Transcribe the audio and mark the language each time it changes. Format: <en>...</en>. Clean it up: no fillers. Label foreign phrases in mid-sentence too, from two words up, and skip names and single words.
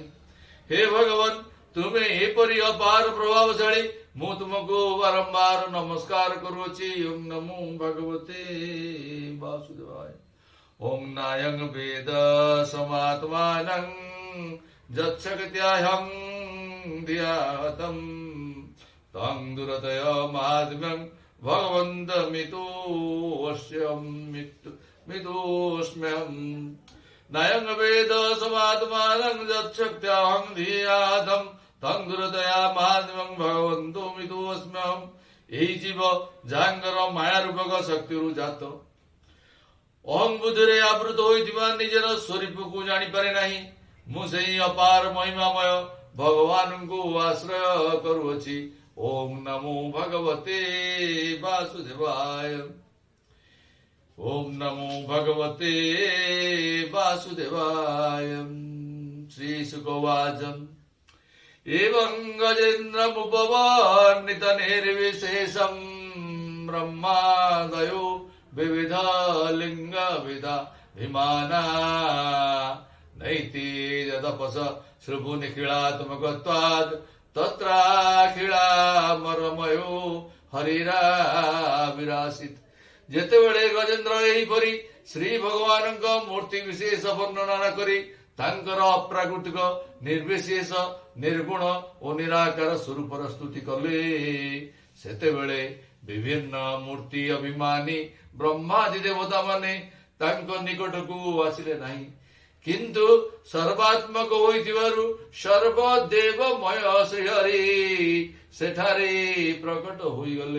<or>ହେ ଭଗବାନ, ତୁମେ ଏପରି ଅପାର ପ୍ରଭାବଶାଳୀ, ମୁଁ ତୁମକୁ ବାରମ୍ବାର ନମସ୍କାର କରୁଅଛି।</or> <sa>ଓಂ ନମୋ ଭଗବତେ ବାସୁଦେବାୟ। ଓಂ ନାୟଂ ବେଦ ସମାତ୍ମାନଂ ଯଚ୍ଛକ୍ତ୍ୟାହଂ ଧ୍ୟାତଂ तं दुरतय महात्म्यं भगवन्तमितोऽस्म्यहम्। नायं वेद समात्मानं यच्छक्त्याहं धियातं तं दुरतया महात्म्यं भगवन्तमितोऽस्म्यहम्।</sa> <or>ଏହି ଜୀବ ଯାହାଙ୍କର ମାୟା ରୂପକ ଶକ୍ତିରୁ ଜାତ, ଅହଂ ବୁଦ୍ଧିରେ ଆବୃତ ହୋଇଥିବା ନିଜର ସ୍ୱରୂପକୁ ଜାଣିପାରେ ନାହିଁ। ମୁଁ ସେହି ଅପାର ମହିମାମୟ ଭଗବାନଙ୍କୁ ଆଶ୍ରୟ କରୁଅଛି।</or> <sa>ଓಂ ନମୋ ଭଗବତେ ବାସୁଦେବାୟ। ଓಂ ନମୋ ଭଗବତେ ବାସୁଦେବାୟ। ଶ୍ରୀ ଶୁକବାଚ। एवं गजेन्द्रमुपवर्णित निर्विशेषं ब्रह्मादयो विविध लिंग विदा विमाना नैति यदपस श्रुभु निखिलात्मकत्वात् तत्राखिलामरमयो हरिरा विरासित।</sa> <or>ଯେତେବେଳେ ଗଜେନ୍ଦ୍ର ଏହିପରି ଶ୍ରୀ ଭଗବାନଙ୍କ ମୂର୍ତ୍ତି ବିଶେଷ ବର୍ଣ୍ଣନା ନ କରି ତାଙ୍କର ଅପ୍ରାକୃତିକ ନିର୍ବିଶେଷ ନିର୍ଗୁଣ ଓ ନିରାକାର ସ୍ୱରୂପର ସ୍ତୁତି କଲେ, ସେତେବେଳେ ବିଭିନ୍ନ ମୂର୍ତ୍ତି ଅଭିମାନୀ ବ୍ରହ୍ମାଦି ଦେବତା ମାନେ ତାଙ୍କ ନିକଟକୁ ଆସିଲେ ନାହିଁ, କିନ୍ତୁ ସର୍ବାତ୍ମକ ହୋଇଥିବାରୁ ସର୍ବଦେବମୟ ଶ୍ରୀହରି ସେଠାରେ ପ୍ରକଟ ହୋଇଗଲେ।</or>